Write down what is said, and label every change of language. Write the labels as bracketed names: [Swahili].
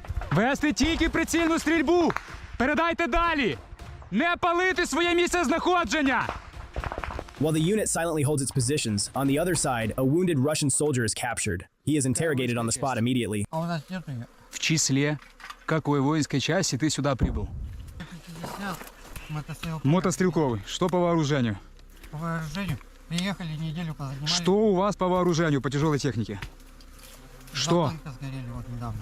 [Ukrainian] Вести тільки прицільну стрільбу! Передайте далі! Не палити своє місце знаходження! [English] While the unit silently holds its positions, on the other side, a wounded Russian soldier is captured. He is interrogated on the spot immediately. [Russian] В числе какой воинской части ты сюда прибыл? Мотострелковый. Что по вооружению? По вооружению приехали, неделю позанимались. Что у вас по вооружению, по тяжелой технике? Что? Танка сгорели вот недавно.